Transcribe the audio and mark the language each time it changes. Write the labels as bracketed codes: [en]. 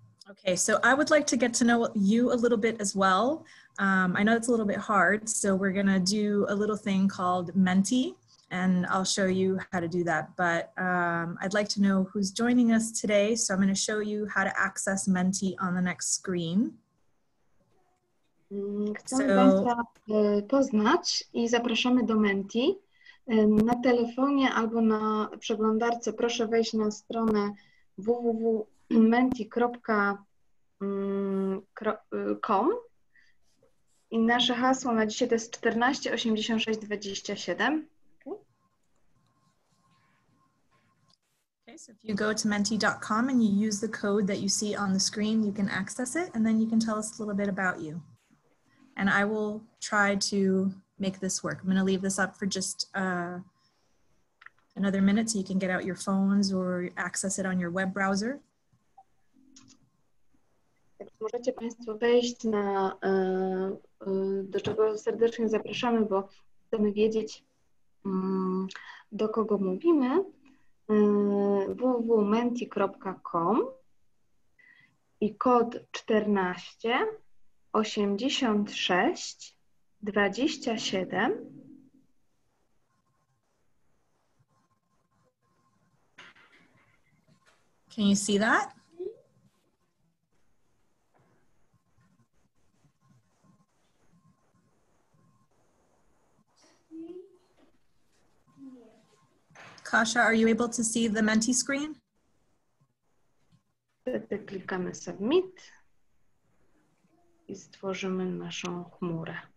[en] Okay, so I would like to get to know you a little bit as well. I know it's a little bit hard, so we're gonna do a little thing called Menti, and I'll show you how to do that. But I'd like to know who's joining us today, so I'm gonna show you how to access Menti on the next screen. [pl] Chcemy Państwa poznać i zapraszamy do Menti. Na telefonie albo na przeglądarce proszę wejść na stronę www.menti.com i nasze hasło na dzisiaj to jest 14 86 27. [en] Okay, so if you go to menti.com and you use the code that you see on the screen, you can access it, and then you can tell us a little bit about you. And I will try to make this work. I'm going to leave this up for just another minute so you can get out your phones or access it on your web browser. [pl] Możecie Państwo wejść na, do czego serdecznie zapraszamy, bo chcemy wiedzieć, do kogo mówimy. www.menti.com i kod 14 86 27. [en] Can you see that? Kasia, are you able to see the Menti screen? [pl] Wtedy klikamy Submit i stworzymy naszą chmurę.